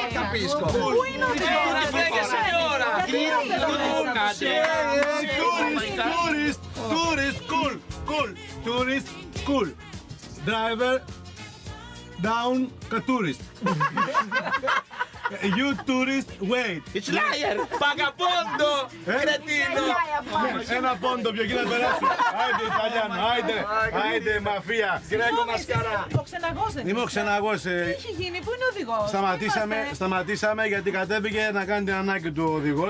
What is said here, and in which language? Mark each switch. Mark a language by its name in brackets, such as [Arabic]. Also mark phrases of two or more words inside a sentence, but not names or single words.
[Italian] capisco. [Greek] Πού είναι ο [English] Tourist, cool. Driver, down, tourist. You tourist, wait. It's liar. [Greek] Παγαπόντο. Κρετίνο. Ένα πόντο πιο εκεί να περάσει. Άιντε Ιταλιάνο, άιντε μαφία. Γκρέκο μασκαρά. Ο ξεναγός δεν Είμαι ο ξεναγός. Τι έχει γίνει, πού είναι ο οδηγός? Σταματήσαμε γιατί κατέβηκε να κάνει την ανάγκη του ο οδηγός.